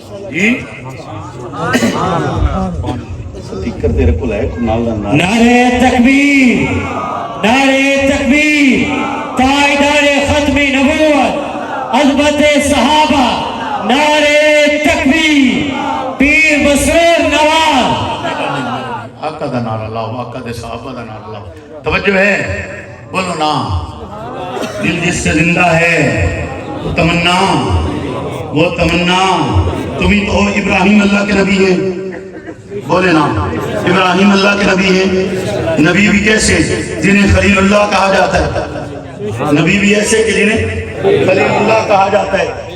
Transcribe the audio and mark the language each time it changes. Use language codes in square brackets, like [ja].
[ur] جی speaker تیرے کو لائے نعرہ تکبیر, نعرہ تکبیر, تاجدار ختم نبوت, عظمت صحابہ, نعرہ تکبیر, پیر مسرور نواز. [pa] آقا دا نعرہ لاؤ, آقا دے صحابہ دا نعرہ لاؤ. [ur] توجہ ہے, بولو نا. دل جس سے زندہ ہے وہ تمنا, وہ تمنا تم ہی تو. ابراہیم اللہ کے نبی ہیں, بولے نا. ابراہیم اللہ کے نبی ہیں. نبی بھی کیسے جنہیں خلیل اللہ کہا جاتا ہے, نبی بھی ایسے کہ جنہیں خلیل اللہ کہا جاتا ہے.